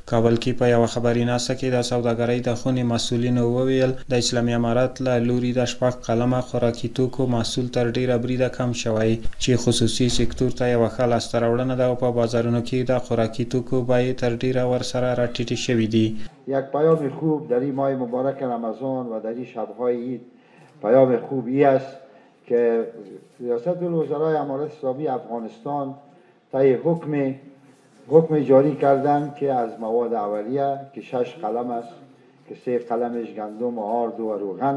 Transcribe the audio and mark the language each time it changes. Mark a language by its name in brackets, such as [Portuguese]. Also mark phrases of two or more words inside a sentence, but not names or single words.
[Pashto] کابل کې په یوه خبریناسه کې د سوداګرۍ د خونې مسؤلینو وویل د اسلامي امارت له لوري د شپږ قلمه خوراکي توکو محصول تر ډیره بریده کم شوی چې خصوصي سکتور ته یوه ښه لاسته راوړنه ده او په بازارونو کې د خوراکي توکو بیې تر ډیره ورسره راټیټې شوې دي. [Persian] یک پیام خوب در این ماه مبارک رمضان و در این شب‌های عید پیام خوبی است که ریاست الوزرای امارت اسلامی افغانستان طی حکم جاری کردند که از مواد اولیه که 6 قلم است که 3 قلمش گندم و آرد و روغن